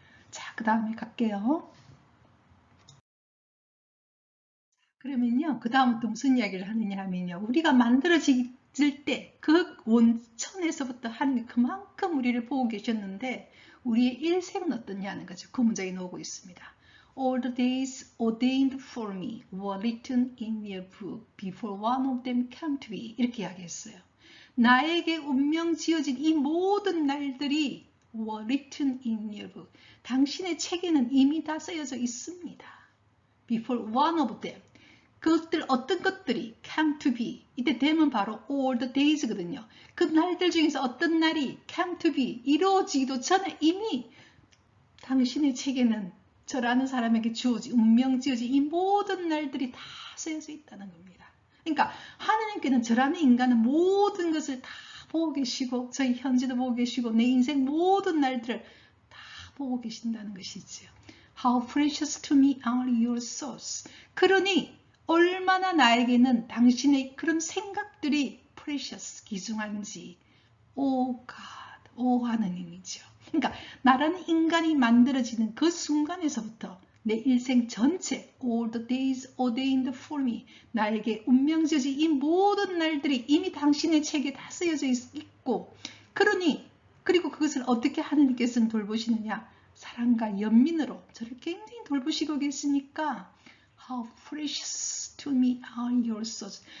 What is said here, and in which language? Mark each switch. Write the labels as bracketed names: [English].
[Korean] 자, 그 다음에 갈게요. 그러면요, 그 다음부터 무슨 이야기를 하느냐 하면요, 우리가 만들어질 때 그 원천에서부터 하나님 그만큼 우리를 보고 계셨는데 우리의 일생은 어떠냐는 거죠. 그 문장이 나오고 있습니다. [English] All the days ordained for me were written in your book before one of them came to be. [Korean] 이렇게 이야기했어요. 나에게 운명 지어진 이 모든 날들이 [English] were written in your book. [Korean] 당신의 책에는 이미 다 쓰여져 있습니다. [English] Before one of them. [Korean] 그것들 어떤 것들이 [English] came to be. [Korean] 이때 되면 바로 [English] all the days [Korean] 거든요. 그 날들 중에서 어떤 날이 [English] came to be. [Korean] 이루어지기도 전에 이미 당신의 책에는 저라는 사람에게 주어진 운명 지어진 이 모든 날들이 다 쓰여져 있다는 겁니다. 그러니까 하나님께는 저라는 인간은 모든 것을 다 보고 계시고 저희 현재도 보고 계시고 내 인생 모든 날들을 다 보고 계신다는 것이죠. [English] How precious to me are your thoughts. [Korean] 그러니 얼마나 나에게는 당신의 그런 생각들이 precious, 귀중한지 오 God, 오 하느님이죠. 그러니까 나라는 인간이 만들어지는 그 순간에서부터 내 일생 전체 [English] all the days ordained for me [Korean] 나에게 운명지어진 이 모든 날들이 이미 당신의 책에 다 쓰여져 있고 그러니 그리고 그것을 어떻게 하느님께서는 돌보시느냐 사랑과 연민으로 저를 굉장히 돌보시고 계시니까 [English] How precious to me are your thoughts.